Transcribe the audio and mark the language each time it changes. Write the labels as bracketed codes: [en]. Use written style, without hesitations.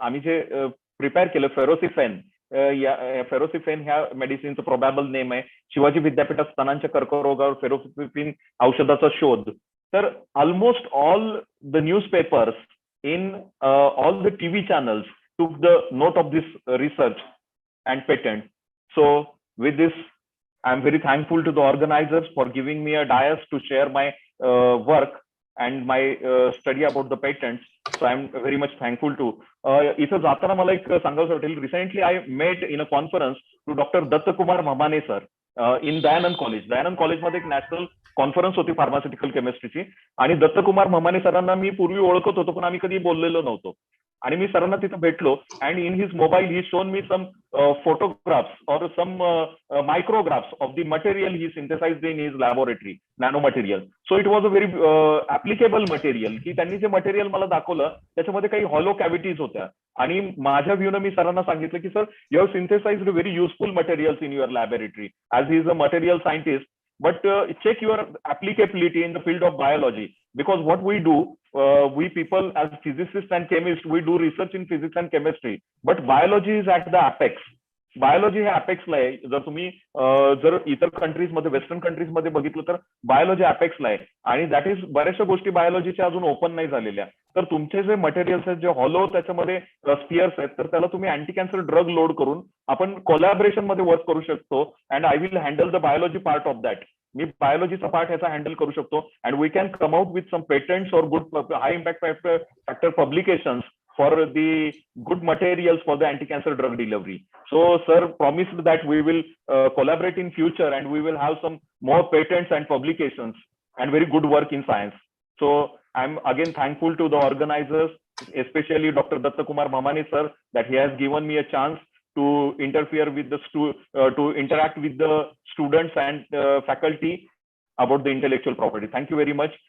[mr] आम्ही जे प्रिपेअर केलं फेरोसिफेन, फेरोसिफेन ह्या मेडिसिनचं प्रोबॅबल नेम आहे. शिवाजी विद्यापीठात स्तनांच्या कर्करोगावर फेरोसिफिन औषधाचा शोध. [en] तर almost all the newspapers in all the TV channels took the note of this research and patent. So with this, I'm very thankful to the organizers for giving me a dais to share my work and my study about the patents. So I'm very much thankful to. [mr] इथं जाताना मला एक सांगावं वाटेल, [en] recently I met in a conference to Dr. Dattakumar Mamane sir in Dayanand College. [mr] Dayanand College मध्ये एक national conference होती pharmaceutical केमिस्ट्रीची, आणि दत्तकुमार ममाने सरांना मी पूर्वी ओळखत होतो पण आम्ही कधी बोललेलो नव्हतो. आणि मी सरांना तिथे भेटलो, [en] And in his mobile he shown me some photographs or some micrographs of the material he synthesized in his laboratory, nano material. So it was a very applicable material. [mr] की त्यांनी जे मटेरियल मला दाखवलं त्याच्यामध्ये काही हॉलो कॅव्हिटीज होत्या, आणि माझ्या व्ह्यूनं मी सरांना सांगितलं की sir, [en] You have synthesized very useful materials in your laboratory as he is a material scientist, but check your applicability in the field of biology, because what we do, we people as physicists and chemists, we do research in physics and chemistry, but biology is at the apex. [mr] Biology हे अपेक्सला आहे. जर तुम्ही जर इतर countries मध्ये, western countries मध्ये बघितलं तर बायोलॉजी अपेक्सला आहे, आणि [en] that is [mr] बऱ्याचशा गोष्टी बायोलॉजीच्या अजून ओपन नाही झालेल्या. तर तुमचे जे मटेरियल्स आहेत, जे हॉलो त्याच्यामध्ये स्पियर्स आहेत, तर त्याला तुम्ही अँटी कॅन्सर ड्रग लोड करून आपण कोलॅबोरेशन मध्ये वर्क करू शकतो. [en] And I will handle the biology part of that. [mr] मी बायोलॉजीचा part ह्याचा हँडल करू शकतो, [en] And we can come out with some patents or good high impact factor publications for the good materials for the anti-cancer drug delivery. So sir promised that we will collaborate in future, and we will have some more patents and publications and very good work in science. So I'm again thankful to the organizers, especially Dr. Dattakumar Mamane sir, that he has given me a chance to interfere with the to interact with the students and faculty about the intellectual property. Thank you very much.